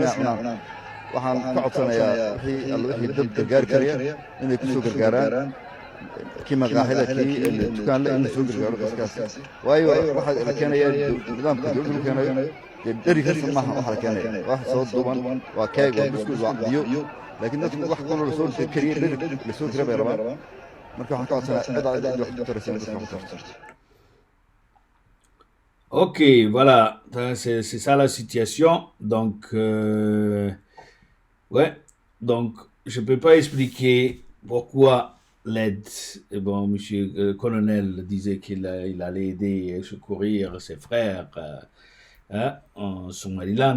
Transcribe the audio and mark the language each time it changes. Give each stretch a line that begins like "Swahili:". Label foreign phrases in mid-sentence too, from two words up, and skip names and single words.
Somali: ah cunaan waxaan ka codsanayaa wixii dad gargaari karaya inay ku soo gargaaraan kii maqaaxida kii dukaanle in la soo gargaaro dadkaasi waayo waxaa la keenaya nidaamka dawladdu lagu keenayo dheri kasta maaha waxa la keenaya wax soo duuban waa keeg waa biskuud waa biyo laakiin dadku wax kaloo la soo kariye dheri la soo kira bay rabaan marka waxaan ka codsanayaa cid wax ku taraysan dadka ku tarto.
French: Ok, voilà, c'est ça la situation. Donc, ouais, donc je ne peux pas expliquer pourquoi l'aide. Bon, monsieur le colonel disait qu'il allait aider et secourir ses frères en Somaliland.